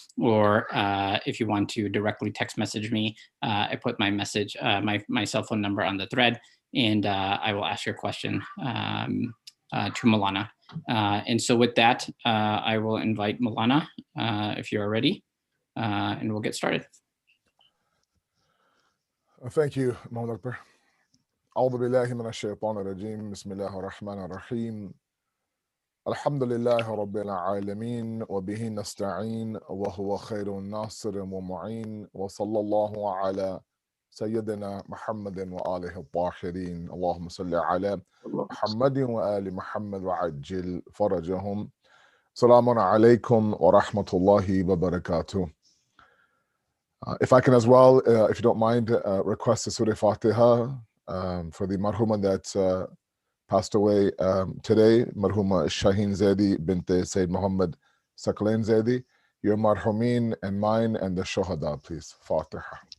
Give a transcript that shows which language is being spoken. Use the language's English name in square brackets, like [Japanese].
[English] Or if you want to directly text message me, I put my message, my cell phone number on the thread, and I will ask your question to Maulana. And so with that, I will invite Maulana if you are ready, and we'll get started. Thank you, Mawlana Akbar. [Arabic] أعوذ بالله من الشيطان الرجيم بسم الله الرحمن الرحيم الحمد لله رب العالمين وبه نستعين وهو خير الناصر ومعين وصلى الله على سيدنا محمد وآله الطاهرين اللهم صل على محمد وآل محمد وعجل فرجهم السلام عليكم ورحمة الله وبركاته. [English] If I can as well, if you don't mind, request a Surah Fatiha for the marhuma that passed away today, marhuma Shaheen Zaidi bint Sayyid Muhammad Sakhlain Zaidi, your marhumin and mine and the shuhada, please. Fatiha.